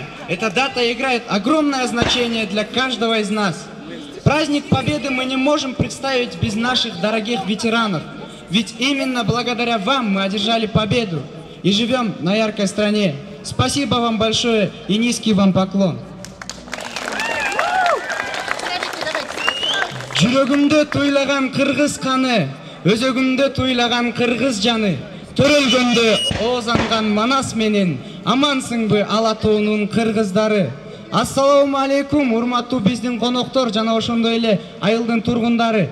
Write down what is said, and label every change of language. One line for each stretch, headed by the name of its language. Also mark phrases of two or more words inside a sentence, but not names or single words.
Russian: Эта дата играет огромное значение для каждого из нас. Праздник Победы мы не можем представить без наших дорогих ветеранов. Ведь именно благодаря вам мы одержали победу и живем на яркой стране. Спасибо вам большое и низкий вам поклон.
Kyrgyz: Жүрөгүмдө туйлаган кыргыз каны, өзөгүмдө туйлаган кыргыз жаны, төрөлгөндө оозанган Манас менен, амансыңбы ала тоонун кыргыздары. Ассаламу алейкум, урматтуу биздин коноктор жана ошондой эле айылдын тургундары.